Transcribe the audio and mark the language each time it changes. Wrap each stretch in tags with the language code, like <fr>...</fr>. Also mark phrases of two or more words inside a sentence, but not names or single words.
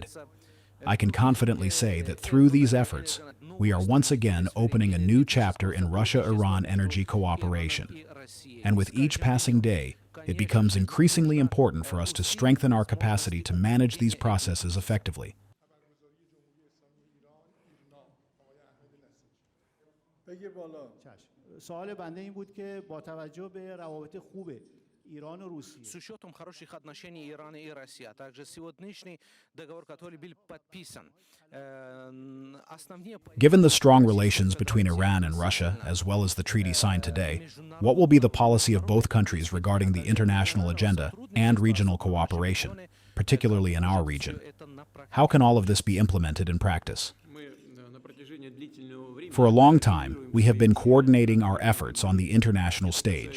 <en>I can confidently say that through these efforts, we are once again opening a new chapter in Russia-Iran energy cooperation. And with each passing day, it becomes increasingly important for us to strengthen our capacity to manage these processes effectively.</en> <fa>سوال بنده این بود که با توجه به روابط خوب ایران و روسیه.</fa> <ru>С учетом хороших отношений Ирана и России, а также сегодняшний договор, который был подписан.</ru> <en>Given the strong relations between Iran and Russia, as well as the treaty signed today, what will be the policy of both countries regarding the international agenda and regional cooperation, particularly in our region? How can all of this be implemented in practice? For a long time, we have been coordinating our efforts on the international stage.</en>